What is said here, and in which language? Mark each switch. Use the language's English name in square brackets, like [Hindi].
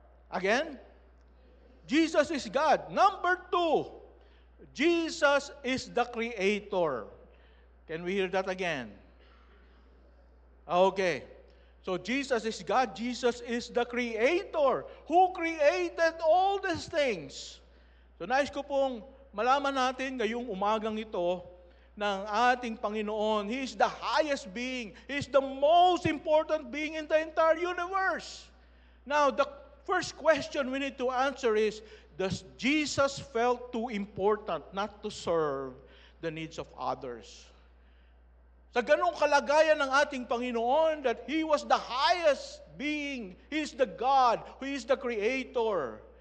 [English] Again? Jesus is God. Number two, Jesus is the Creator. Can we hear that again? Okay. So Jesus is God. Jesus is the Creator who created all these things. [Filipino] So nais ko pong malaman natin ngayong umagang ito ng ating Panginoon. [English] He is the highest being. He is the most important being in the entire universe. Now, the first question we need to answer is, does Jesus felt too important not to serve the needs of others? [Filipino] Sa ganong kalagayan ng ating Panginoon, [English] that He was the highest being, He is the God, who is the Creator.